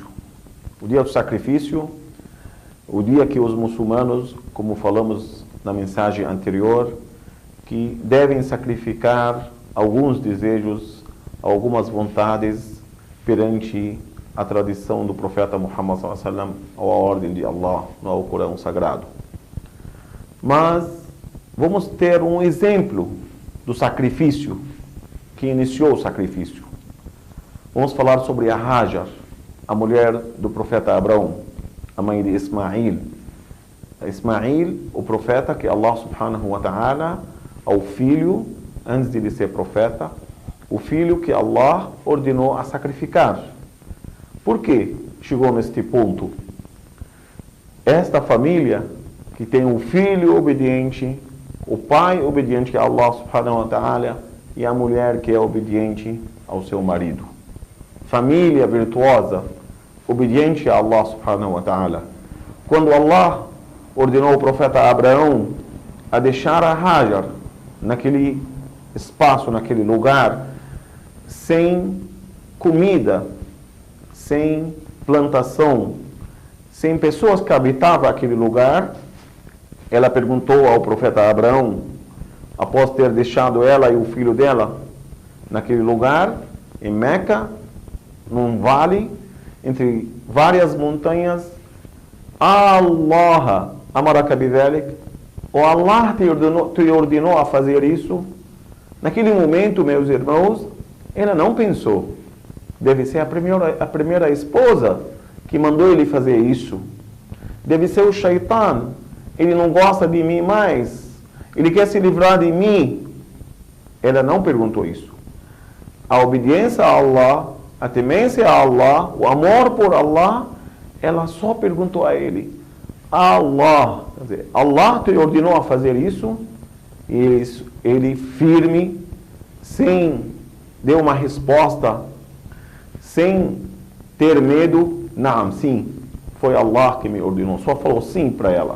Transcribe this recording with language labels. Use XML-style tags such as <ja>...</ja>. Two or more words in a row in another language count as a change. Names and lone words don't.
<pt>O dia do sacrifício, o dia que os muçulmanos, como falamos na mensagem anterior, que devem sacrificar alguns desejos, algumas vontades perante a tradição do profeta Muhammad</pt> <ar>صلى الله عليه وسلم</ar> <pt>ou a ordem de Allah no Alcorão Sagrado. Mas vamos ter um exemplo do sacrifício, que iniciou o sacrifício. Vamos falar sobre a Hajar, a mulher do profeta Abraão, a mãe de Ismail. Ismail, o profeta que Allah</pt> <ar>سبحانه وتعالى,</ar> <pt>ao filho, antes de ele ser profeta, o filho que Allah ordenou a sacrificar. Por que chegou neste ponto? Esta família que tem um filho obediente, o pai obediente a Allah</pt> <ar>سبحانه وتعالى</ar> <pt>e a mulher que é obediente ao seu marido. Família virtuosa, obediente a Allah</pt> <ar>سبحانه وتعالى.</ar> <pt>Quando Allah ordenou o profeta Abraão a deixar a Hajar naquele espaço, naquele lugar, sem comida, sem plantação, sem pessoas que habitavam aquele lugar, ela perguntou ao profeta Abraão, após ter deixado ela e o filho dela naquele lugar, em Meca, num vale, entre várias montanhas,</pt> <ar>الله أمرك بذلك,</ar> <pt>ou Allah te ordenou a fazer isso? Naquele momento, meus irmãos, ela não pensou. Deve ser a primeira esposa que mandou ele fazer isso. Deve ser o Shaitan. Ele não gosta de mim mais. Ele quer se livrar de mim. Ela não perguntou isso. A obediência a Allah, a temência a Allah, o amor por Allah, ela só perguntou a ele. Allah, quer dizer, Allah te ordenou a fazer isso? E ele firme, sem deu uma resposta, sem ter medo, não, sim, foi Allah que me ordenou, só falou sim para ela.</pt>